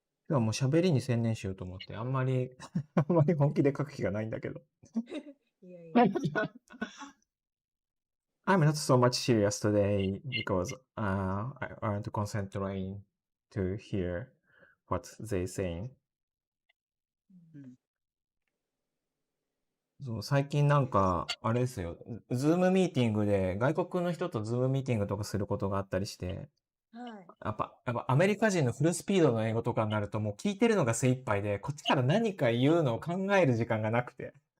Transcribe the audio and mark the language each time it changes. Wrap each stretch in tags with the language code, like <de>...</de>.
<ja>今日はもう喋りに専念しようと思って、あんまり本気で書く気がないんだけど。いやいや。</ja> <en>I'm not so much serious today because I want to concentrate to hear what they saying.</en> <ja>そう最近なんか、あれですよ、ズームミーティングで、外国の人とズームミーティングとかすることがあったりして、やっぱアメリカ人のフルスピードの英語とかになるともう聞いてるのが精一杯で、こっちから何か言うのを考える時間がなくて。</ja>